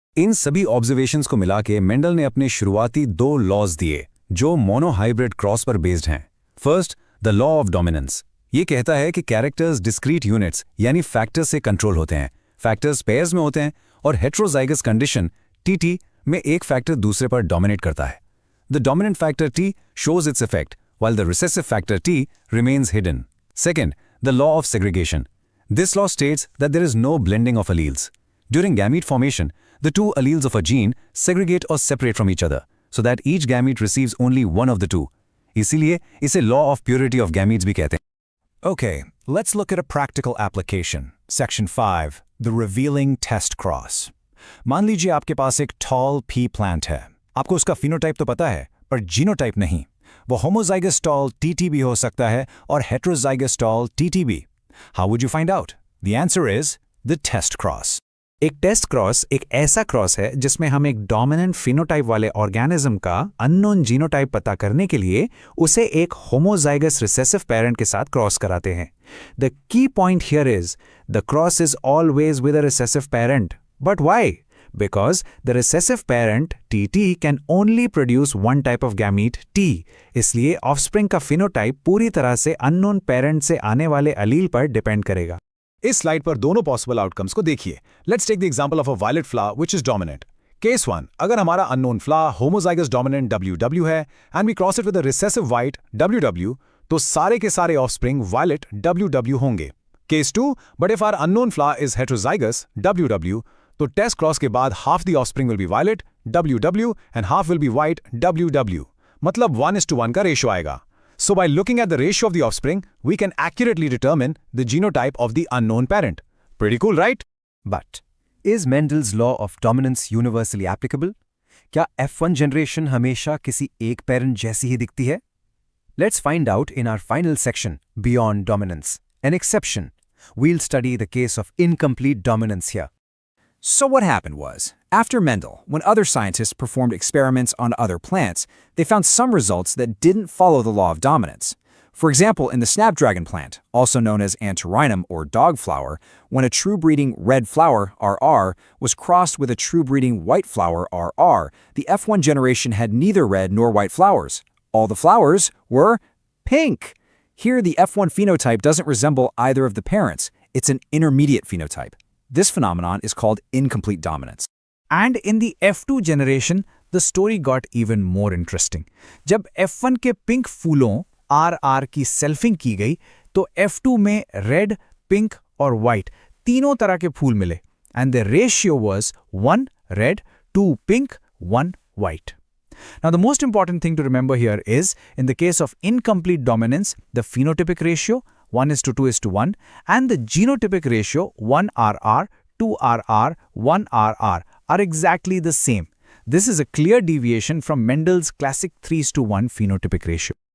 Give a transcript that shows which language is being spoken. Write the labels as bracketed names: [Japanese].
[Hindi] इन सभी ऑब्जर्वेशंस को मिला के मेंडल ने अपने शुरुआती 2 लॉज दिए जो मोनोहाइब्रिड क्रॉस पर बेस्ड हैं। [English] First, the law of dominance. [Hindi] ये कहता है कि कैरेक्टर्स डिस्क्रीट यूनिट्स यानी फैक्टर्स से कंट्रोल होते हैं। फैक्टर्स पेयर्स में होते हैं और हेट्रोजाइगस कंडीशन TT में एक फैक्टर दूसरे पर डोमिनेट करता है। [English] The dominant factor T shows its effect while the recessive factor T remains hidden. Second, the law of segregation. This law states that there is no blending of alleles. During gamete formation, the 2 alleles of a gene segregate or separate from each other, so that each gamete receives only one of the 2. [Hindi] इसीलिए इसे [English] law of purity of gametes [Hindi] भी कहते हैं। [English] Okay, let's look at a practical application. Section 5, the revealing test cross. [Hindi] मान लीजिए आपके पास एक tall pea plant है। आपको उसका phenotype तो पता है, पर genotype नहीं। वो homozygous tall TT भी हो सकता है और heterozygous tall TT भी। [English] How would you find out? The answer is the test cross. [Hindi] एक टेस्ट क्रॉस एक ऐसा क्रॉस है जिसमें हम एक डोमिनेंट फिनोटाइप वाले ऑर्गेनिज्म का अननोन जीनोटाइप पता करने के लिए उसे एक होमोजाइगस रिसेसिव पेरेंट के साथ क्रॉस कराते हैं। [English] The key point here is the cross is always with a recessive parent. But why? Because the recessive parent TT can only produce one type of gamete T. [Hindi] इसलिए offspring का phenotype पूरी तरह से unknown parent से आने वाले अलील पर depend करेगा। इस स्लाइड पर दोनों पॉसिबल आउटकम्स को देखिए। [English] Let's take the example of a violet flower which is dominant. [Hindi] Case 1, अगर हमारा अननोन फ्ला होमोजाइगस डोमिनेंट WW है [English] and we cross it with a recessive white WW, [Hindi] तो सारे के सारे ऑफस्प्रिंग वायलेट WW होंगे। [English] case 2, but if our unknown flower is heterozygous WW, [Hindi] तो test cross के बाद [English] half the offspring will be violet WW and half will be white WW, [Hindi] मतलब 1:1 का रेशियो आएगा। [English] So by looking at the ratio of the offspring, we can accurately determine the genotype of the unknown parent. Pretty cool, right? But is Mendel's law of dominance universally applicable? [Hindi] क्या F1 generation हमेशा किसी एक parent जैसी ही दिखती है? [English] Let's find out in our final section, Beyond Dominance. An exception. We'll study the case of incomplete dominance here. So what happened was, after Mendel, when other scientists performed experiments on other plants, they found some results that didn't follow the law of dominance. For example, in the snapdragon plant, also known as Antirrhinum or dog flower, when a true-breeding red flower, RR, was crossed with a true-breeding white flower, RR, the F1 generation had neither red nor white flowers. All the flowers were pink. Here, the F1 phenotype doesn't resemble either of the parents. It's an intermediate phenotype. This phenomenon is called incomplete dominance. And in the F2 generation, the story got even more interesting. [Hindi] जब F1 के pink फूलों RR की selfing की गई, तो F2 में red, pink और white तीनों तरह के फूल मिले, [English] and the ratio was 1 red, 2 pink, 1 white. Now, the most important thing to remember here is, in the case of incomplete dominance, the phenotypic ratio 1:2:1 and the genotypic ratio 1RR, 2RR, 1RR are exactly the same. This is a clear deviation from Mendel's classic 3:1 phenotypic ratio.